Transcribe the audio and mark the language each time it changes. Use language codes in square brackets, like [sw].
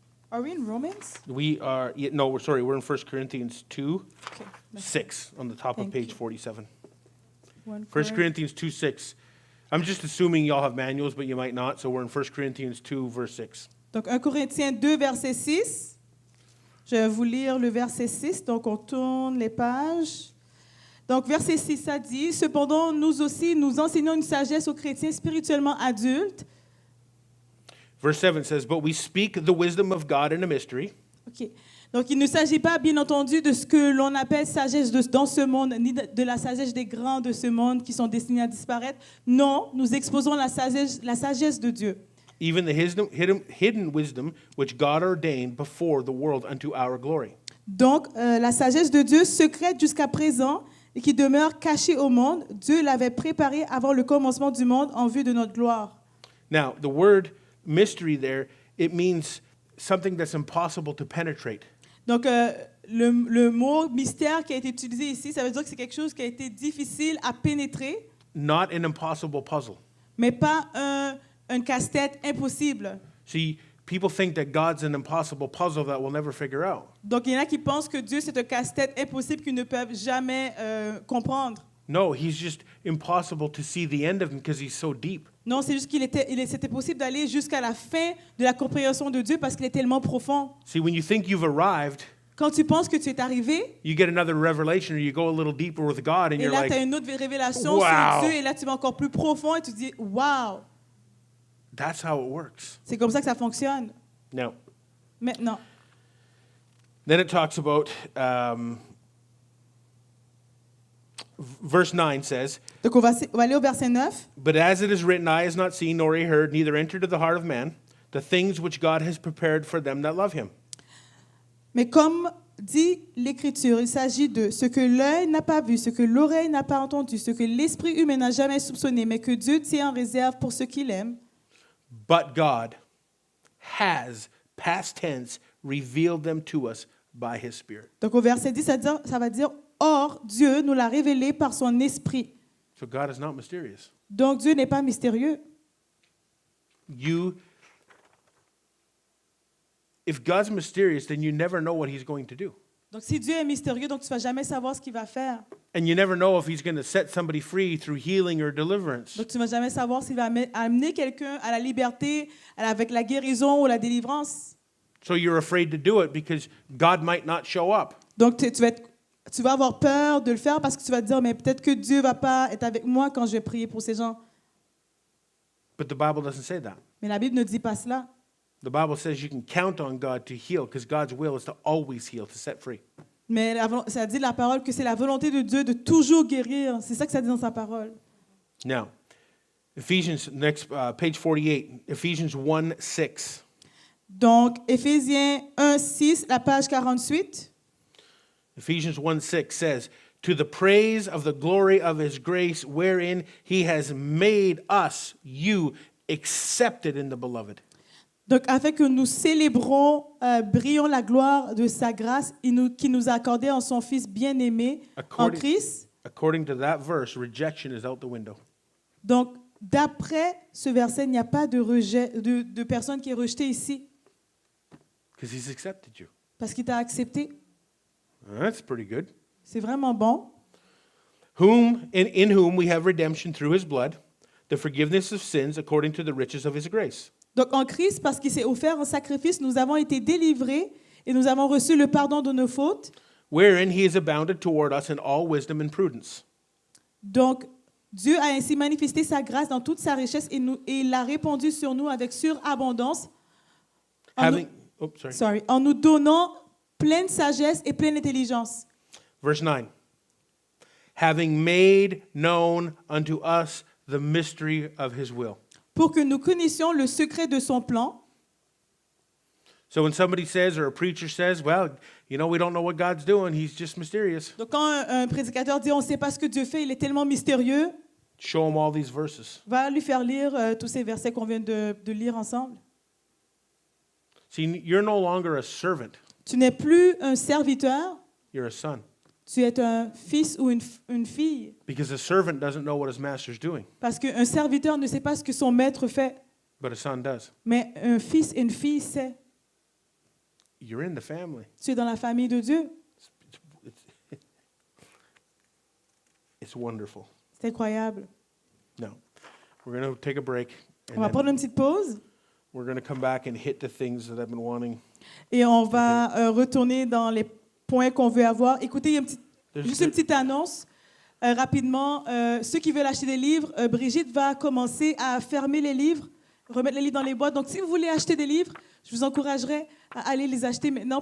[en] Are we in Romans? We're in 1 Corinthians 2, Okay. 6 on the top of Thank page you. 47. 1 1 Corinthians 2, 6. I'm just assuming y'all have manuals, but you might not, so we're in 1 Corinthians 2, verse 6. [fr] Donc, 1 Corinthiens 2, verset 6. Je vais vous lire le verset 6. Donc, on tourne les pages. Donc, verset 6, ça dit, « Cependant, nous aussi, nous enseignons une sagesse aux chrétiens spirituellement adultes. » [en] Verse 7 says, "But we speak the wisdom of God in a mystery, OK. [fr] Donc, il ne s'agit pas, bien entendu, de ce que l'on appelle sagesse dans ce monde, ni de la sagesse des grands de ce monde qui sont destinés à disparaître. Non, nous exposons la sagesse de Dieu. [en] even the hidden wisdom which God ordained before the world unto our glory." [fr] Donc, la sagesse de Dieu, secrète jusqu'à présent et qui demeure cachée au monde, Dieu l'avait préparée avant le commencement du monde en vue de notre gloire. [en] Now, the word mystery there, it means something that's impossible to penetrate. [fr] Donc, le mot mystère qui a été utilisé ici, ça veut dire que c'est quelque chose qui a été difficile à pénétrer, [en] Not an impossible puzzle. [fr] mais pas un casse-tête impossible. [en] See, people think that God's an impossible puzzle that we'll never figure out. [fr] Donc, il y en a qui pensent que Dieu, c'est un casse-tête impossible qu'ils ne peuvent jamais comprendre. [en] No, he's just impossible to see the end of him because he's so deep. [fr] Non, c'est juste c'était possible d'aller jusqu'à la fin de la compréhension de Dieu parce qu'il est tellement profond. [en] See, when you think you've arrived, [fr] Quand tu penses que tu es arrivé, [en] you get another revelation or you go a little deeper with God and [fr] et [en] you're [fr] là, tu as [en] like, [fr] une autre révélation [en] Wow. [fr] sur Dieu, et là, tu vas encore plus profond, et tu te dis, wow, [en] that's how it works. [fr] c'est comme ça que ça fonctionne. [en] Now, [fr] Maintenant, [en] then it talks about, verse 9 says, [fr] donc on va aller au verset 9. [en] But as it is written, eye has not seen, nor ear heard, neither entered into the heart of man, the things which God has prepared for them that love him. [fr] Mais comme dit l'Écriture, il s'agit de ce que l'œil n'a pas vu, ce que l'oreille n'a pas entendu, ce que l'esprit humain n'a jamais soupçonné, mais que Dieu tient en réserve pour ceux qu'il aime. [en] But God has, past tense, revealed them to us by his Spirit. [fr] Donc au verset 10, ça va dire, or Dieu nous l'a révélé par son esprit. [en] So God is not mysterious. [fr] Donc Dieu n'est pas mystérieux. [en] If God's mysterious, then you never know what he's going to do. [fr] Donc si Dieu est mystérieux, donc tu ne vas jamais savoir ce qu'il va faire. [en] And you never know if he's going to set somebody free through healing or deliverance. [fr] Donc tu ne vas jamais savoir s'il va amener quelqu'un à la liberté, avec la guérison ou la délivrance. [en] So you're afraid to do it because God might not show up. [fr] Donc tu vas avoir peur de le faire parce que tu vas te dire, mais peut-être que Dieu ne va pas être avec moi quand je vais prier pour ces gens. [en] But the Bible doesn't say that. [fr] Mais la Bible ne dit pas cela. [en] The Bible says you can count on God to heal because God's will is to always heal, to set free. [fr] Mais ça dit la parole que c'est la volonté de Dieu de toujours guérir. C'est ça que ça dit dans sa parole. [en] Now, Ephesians, next page 48, Ephesians 1:6. [fr] Donc, Éphésiens 1:6, la page 48. [en] Ephesians 1:6 says, To the praise of the glory of his grace, wherein he has made us, you, accepted in the beloved. [fr] Donc, afin que nous célébrons, brillons la gloire de sa grâce qui nous a accordé en son Fils bien-aimé en Christ. [en] According to that verse, rejection is out the window. [fr] Donc, d'après ce verset, il n'y a pas de rejet, de personne qui est rejetée ici. [en] Because he's accepted you. [fr] Parce qu'il t'a accepté. [en] That's pretty good. [fr] C'est vraiment bon. [en] In whom we have redemption through his blood, the forgiveness of sins according to the riches of his grace. [fr] Donc en Christ, parce qu'il s'est offert en sacrifice, nous avons été délivrés et nous avons reçu le pardon de nos fautes. [en] Wherein he has abounded toward us in all wisdom and prudence. [fr] Donc Dieu a ainsi manifesté sa grâce dans toute sa richesse et il l'a répandue sur nous avec surabondance en nous donnant pleine sagesse et pleine intelligence. [en] Verse 9. Having made known unto us the mystery of his will. [fr] Pour que nous connaissions le secret de son plan. [en] So when somebody says or a preacher says, well, you know, we don't know what God's doing, he's just mysterious. [fr] Donc quand un prédicateur dit on ne sait pas ce que Dieu fait, il est tellement mystérieux, [en] Show him all these verses. [fr] va lui faire lire tous ces versets qu'on vient de lire ensemble. [en] See, you're no longer a servant. [fr] Tu n'es plus un serviteur, [en] You're a son. [fr] tu es un fils ou une fille. [en] Because a servant doesn't know what his master's doing, [fr] Parce qu'un serviteur ne sait pas ce que son maître fait, [en] but a son does. [fr] mais un fils et une fille sait. [en] You're in the family. [fr] Tu es dans la famille de Dieu. [en] It's wonderful. [fr] C'est incroyable. [en] Now, we're going to take a break. [fr] On va [en] And [fr] prendre [en] then [fr] une petite pause [en] we're going to come back and hit the things that I've been wanting. [fr] et on va retourner dans les points qu'on veut avoir. Écoutez, il y a juste une petite annonce. Rapidement, ceux qui veulent acheter des livres, Brigitte va commencer à fermer les livres, remettre les livres dans les boîtes. Donc, si vous voulez acheter des livres, je vous encouragerais à aller les acheter maintenant.